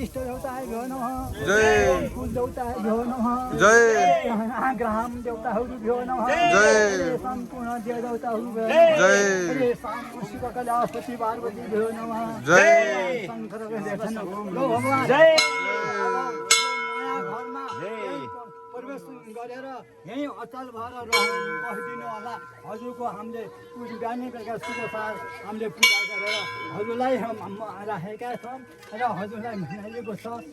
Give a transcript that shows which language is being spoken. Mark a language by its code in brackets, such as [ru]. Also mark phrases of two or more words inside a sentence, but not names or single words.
[sa] इष्ट देवताय भ्यो नमः, जय, ओम कुल देवताय भ्यो नमः, जय, ग्राम देवताहरू भ्यो नमः, जय, सम्पूर्ण देवताहरू भ्यो नमः, जय, शम्भु शिव कलापति पार्वती भ्यो नमः, जय, शङ्कर भगवान जय। [ne] घरमा प्रवेश गरेर यहीँ अचल भएर बसिदिनु होला। हजुरको हामीले बिहानै बेलुका शुभ सार हामीले पूजा गरेर हजुरलाई राखेका छौँ र हजुरलाई मनाइएको छ।